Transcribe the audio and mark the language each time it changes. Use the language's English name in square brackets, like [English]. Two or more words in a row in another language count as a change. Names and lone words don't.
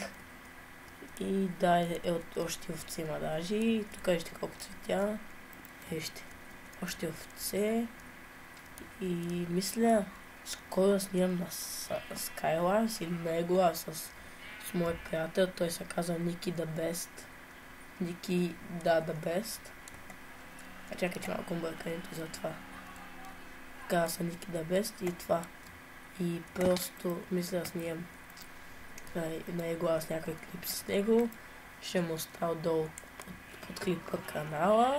[Bulgarian] И да, още овце има даже. И тук вижте колко цветя. Вижте. Още овце. И мисля, скоро снимам на Skylars или Megula с мой приятел. Той се казва Ники the Best. Ники the Best. Чакай, че малко бъркането за това. Каза са Ники the Best и това. И просто мисля да снимам него с някой клип с него. Ще му оставя долу под клипа канала.